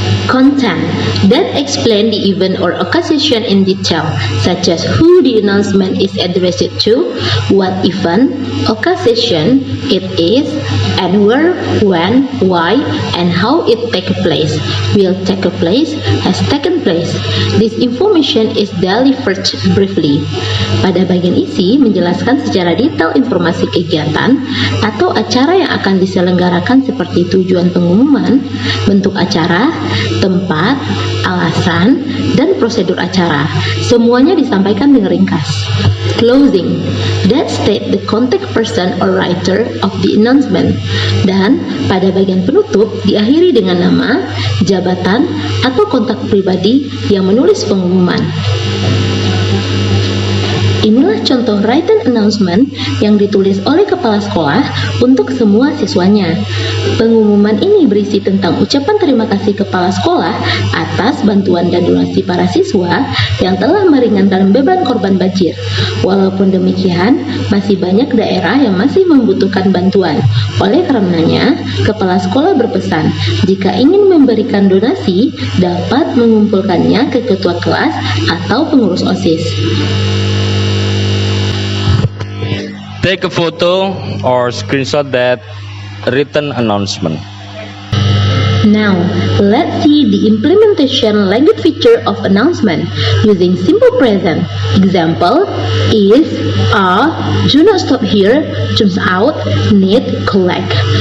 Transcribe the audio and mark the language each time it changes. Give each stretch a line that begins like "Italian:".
English: Content that explain the event or occasion in detail, such as who the announcement is addressed to, what event, occasion it is, and where, when, why, and how it take place, will take place, has taken place. This information is delivered briefly.
Indonesian: Pada bagian isi menjelaskan secara detail informasi kegiatan atau acara yang akan diselenggarakan seperti tujuan pengumuman, bentuk acara, tempat, alasan, dan prosedur acara. Semuanya disampaikan dengan ringkas.
English: Closing that state the contact person or writer of the announcement.
Indonesian: Dan pada bagian penutup diakhiri dengan nama, jabatan, atau kontak pribadi yang menulis pengumuman. Inilah contoh written announcement yang ditulis oleh kepala sekolah untuk semua siswanya. Pengumuman ini berisi tentang ucapan terima kasih kepala sekolah atas bantuan dan donasi para siswa yang telah meringankan beban korban banjir. Walaupun demikian, masih banyak daerah yang masih membutuhkan bantuan. Oleh karenanya, kepala sekolah berpesan, jika ingin memberikan donasi, dapat mengumpulkannya ke ketua kelas atau pengurus OSIS.
English: Take a photo or screenshot that written announcement. Now, let's see the implementation language feature of announcement using simple present. Example is, are, do not stop here, turns out, need, collect.